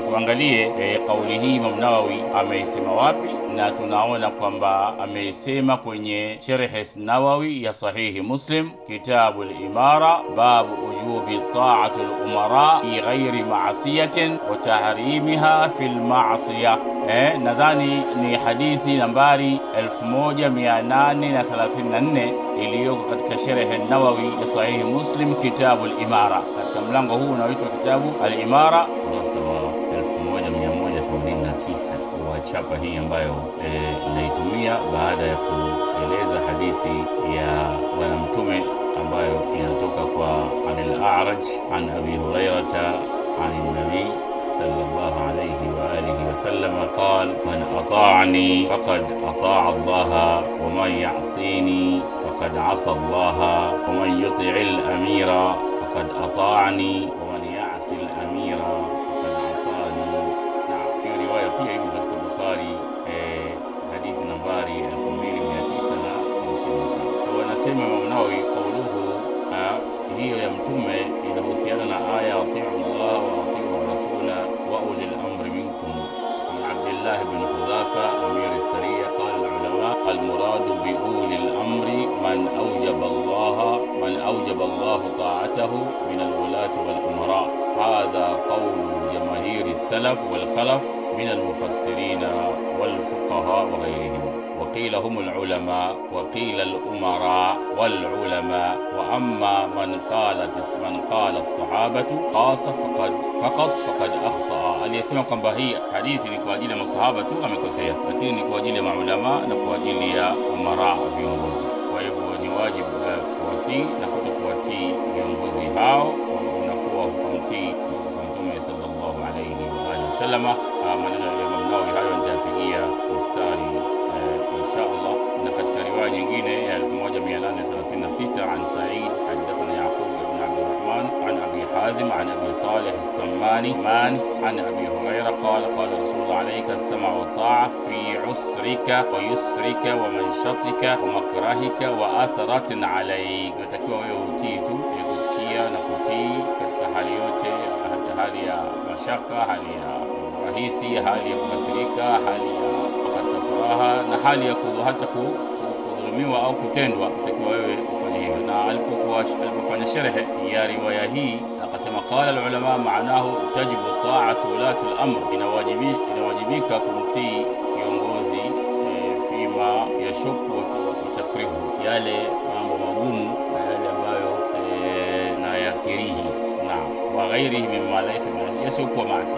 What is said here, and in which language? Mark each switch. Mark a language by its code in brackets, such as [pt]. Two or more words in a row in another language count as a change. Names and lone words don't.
[sw] Tuangalie kauli hii Imam Nawawi ameisema wapi, na tunaona kwamba ameisema kwenye Sharh Nawawi ya Sahihi Muslim, kitabu al-Imara, [ar] باب وجوب طاعة الأمراء في غير معصية وتحريمها في المعصية. [sw] Nadhani ni hadithi nambari 1834 iliyoko katika Sharh Nawawi ya Sahihi Muslim, kitabu al-Imara. Katika mlango huu unaoitwa kitabu al-Imara, ukurasa wa 1189 wa chapa hii ambayo naitumia baada ya kueleza hadithi ya bwana mtume ambayo inatoka kwa [ar] عن الأعرج عن أبي هريرة عن النبي صلى الله عليه وعلى آله وسلم قال من أطاعني فقد أطاع الله ومن يعصني فقد عصى الله ومن يطع الأمير فقد أطاعني ومن يعص الأمير فقد عصاني. [sw] Na riwaya pia iko katika Bukhari, hadithi nambari 2957. Wanasema Imam Nawawi kauluhu hiyo ya mtume inahusiana na aya [ar] أطيعوا الله وأطيعوا الرسول وأولي الأمر منكم. عبد الله بن حذافة أمير السرية قال العلماء المراد بأولي الأمر من أوجب الله طاعته من الولاة والأمراء. هذا قول جماهير السلف والخلف من المفسرين والفقهاء وغيرهم. وقيل هم العلماء وقيل الأمراء والعلماء. وأما من قال الصحابة قاس فقد أخطأ. [sw] aliyesema kwamba hii hadithi ni kwa ajili ya masahaba tu amekosea, lakini ni kwa ajili ya maulama na kwa ajili ya umara, viongozi. Kwa hivyo ni wajibu kuwatii na kutokuwatii viongozi hao, unakuwa hukumtii Mtume [ar] صلى الله عليه وعلى آله وسلم. [sw] Maneno ya Imam Nawawi hayo nitayapigia mstari [ar] إن شاء الله. [sw] Na katika riwaya nyingine ya 1836 [ar] عن سعيد حدثنا يعقوب بن عبد الرحمن عن أبي حازم عن أبي صالح السماني عن أبي هريرة قال قال رسول الله عليك السمع والطاعة في عسرك ويسرك ومنشطك ومكرهك وأثرة عليك. [sw] natakiwa wewe utii tu, kusikia na kutii katika hali yote, hali ya mashaka, hali ya rahisi, hali ya kukasirika, hali ya katika furaha na hali ya hata kudhulumiwa au kutendwa, natakiwa wewe ufanye hivyo. Na alipofanya sharhe ya riwaya hii akasema [ar] قال العلماء معناه تجب طاعة ولاة الأمر, [sw] inawajibika kumtii kiongozi [ar] فيما يشق وتكرهه, [sw] yale mambo magumu na yale ambayo na yakirihi na [ar] وغيره مما ليس يشق ومعاصي.